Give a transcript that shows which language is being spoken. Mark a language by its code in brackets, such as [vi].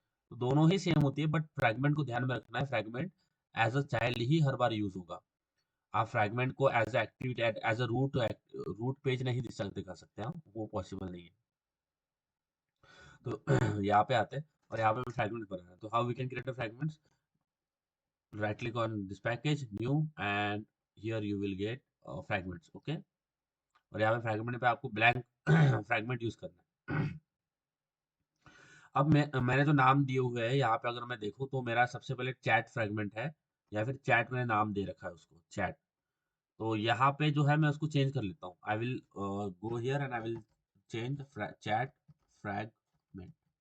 [hi] तो दोनों ही सेम होती है, बट फ्रैगमेंट को ध्यान में रखना है, fragment as a child he हर bar use होगा. आप फ्रैगमेंट को as a activity, as a root page नहीं कर सकते हैं, वो पॉसिबल नहीं है. तो यहाँ पे आते हैं और यहाँ पे फ्रैगमेंट बनाना है. तो [en] How we can create a fragments? right click on this package new, and here you will get fragments. [hi] Okay, और यहाँ पे फ्रैगमेंट पे आपको ब्लैंक फ्रैगमेंट यूज करना है. अब मैंने जो नाम दिए हुए हैं यहाँ पे, अगर मैं देखूँ तो मेरा सबसे पहले चैट फ्रैगमेंट है, या फिर चैट मैंने नाम दे रखा है उसको, चैट. तो यहाँ पे जो है मैं उसको चेंज कर लेता हूँ. [en] I will go here and I will change chat fragment.